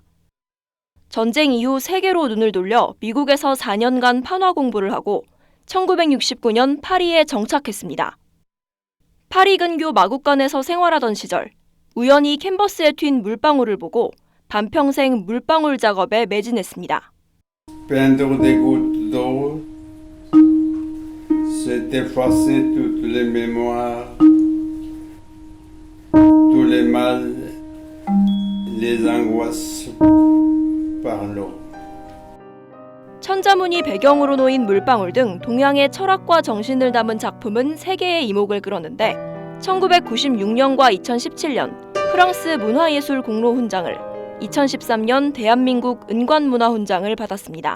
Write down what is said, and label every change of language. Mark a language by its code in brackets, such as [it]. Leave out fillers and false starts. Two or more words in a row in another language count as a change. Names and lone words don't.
[ko] 전쟁 이후 세계로 눈을 돌려 미국에서 4년간 판화 공부를 하고 1969년 파리에 정착했습니다. 파리 근교 마국간에서 생활하던 시절 우연히 캔버스에 튄 물방울을 보고 반평생 물방울 작업에 매진했습니다. [fr] Peindre des gouttes d'eau, c'est effacer toutes les mémoires, tous les mal, les angoisses. [ko] 천자문이 배경으로 놓인 물방울 등 동양의 철학과 정신을 담은 작품은 세계의 이목을 끌었는데 1996년과 2017년 프랑스 문화예술 공로 훈장을, 2013년 대한민국 은관문화 훈장을 받았습니다.